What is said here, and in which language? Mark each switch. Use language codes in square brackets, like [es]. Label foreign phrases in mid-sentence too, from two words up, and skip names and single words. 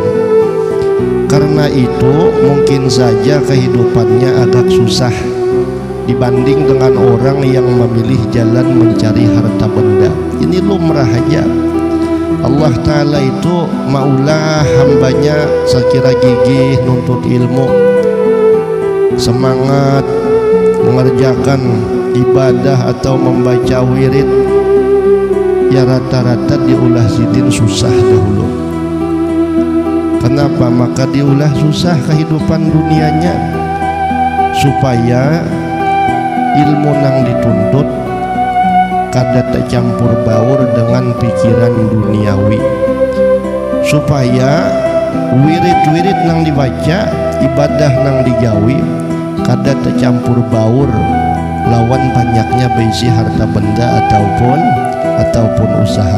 [id] Karena itu mungkin saja kehidupannya agak susah dibanding dengan orang yang memilih jalan mencari harta benda. [bjn] Ini lumrah aja. Allah Ta'ala itu maulah hambanya sekira gigih nuntut ilmu, semangat mengerjakan ibadah atau membaca wirid, ya rata-rata diulah sidin susah dahulu. [id] Kenapa? [bjn] Maka diulah susah kehidupan dunianya supaya ilmu nang dituntut kada tercampur baur dengan pikiran duniawi, supaya wirid-wirid nang dibaca, ibadah nang digawi kada tercampur baur lawan banyaknya beisi harta benda ataupun usaha.